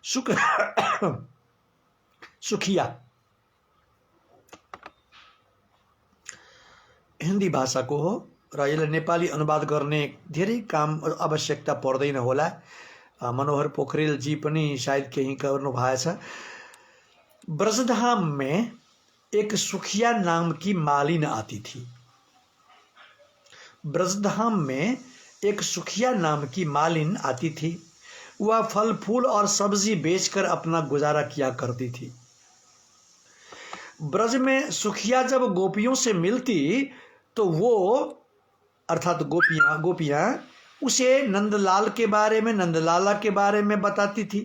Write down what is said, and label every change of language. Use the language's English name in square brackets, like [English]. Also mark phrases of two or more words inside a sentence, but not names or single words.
[Nepali] सुखिया हिन्दी भाषाको हो र यसलाई नेपाली अनुवाद गर्ने धेरै काम आवश्यकता पर्दैन होला। मनोहर पोखरेलजी पनि सायद केही गर्नु भएछ। [Hindi] ब्रजधाम में एक सुखिया नाम की मालिन आती थी। ब्रजधाम में एक सुखिया नाम की मालिन आती थी। वह फल फूल और सब्जी बेचकर अपना गुजारा किया करती थी। ब्रज में सुखिया जब गोपियों से मिलती तो वो अर्थात गोपियां उसे नंदलाल के बारे में, नंदलाला के बारे में बताती थी।